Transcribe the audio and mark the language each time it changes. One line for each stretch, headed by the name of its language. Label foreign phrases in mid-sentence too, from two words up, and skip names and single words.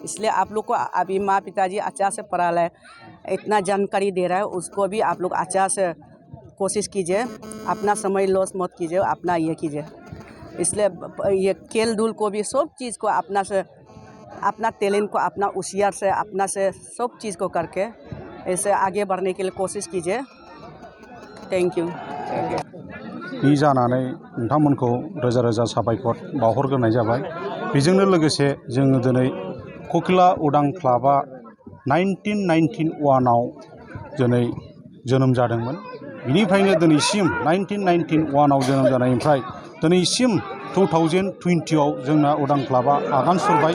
Hindi: इसलिए आप लोग को अभी माँ पिताजी अच्छा से पढ़ा रहा है, इतना जानकारी दे रहा है, उसको भी आप लोग अच्छा से कोशिश कीजिए। अपना समय लॉस मत कीजिए, अपना ये कीजिए। इसलिए ये खेल धूल को भी सब चीज़ को अपना से, अपना टैलेंट को अपना होशियार से अपना से सब चीज़ को करके ऐसे आगे बढ़ने के लिए कोशिश कीजिए।
English: Thank you.
Bodo: नि जानानै नोंथांमोनखौ रोजा रोजा साबायखर बावहरग्रोनाय जाबाय। बेजोंनो लोगोसे जोङो दिनै ककिला उदां क्लाबा 1991 आव दिनै जोनोम जादोंमोन। बिनिफ्रायनो दिनैसिम 1991 आव जोनोम जानायनिफ्राय दिनैसिम 2020 आव जोंना उदां क्लाबा आगान सुरबाय।